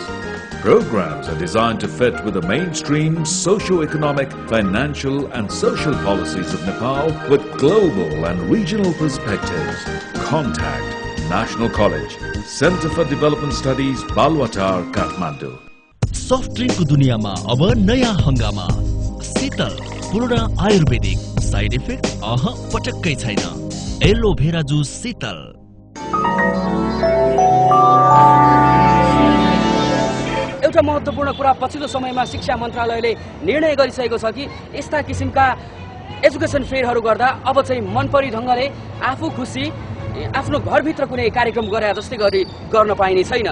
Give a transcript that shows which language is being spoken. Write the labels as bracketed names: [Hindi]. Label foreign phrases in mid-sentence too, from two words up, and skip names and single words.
[English] Programs are designed to fit with the mainstream socio-economic, financial and social policies of Nepal with global and regional perspectives. Contact National College, Center for Development Studies, Balwatar, Kathmandu. soft drink [Hindi] को दुनिया में अब नया हंगामा शीतल पूर्ण आयुर्वेदिक [English] side effect [Nepali] पटक्कै छैन [English] aloe vera juice [Hindi] शीतल। [Nepali] एउटा महत्त्वपूर्ण कुरा पछिल्लो समयमा शिक्षा मन्त्रालयले निर्णय गरिसकेको छ कि यस्ता किसिमका [English] education fairs [Nepali] गर्दा अब चाहिँ मनपरी ढङ्गले आफू खुसी आफ्नो घरभित्र कुनै कार्यक्रम गरे जस्तै गरी गर्न पाइने छैन।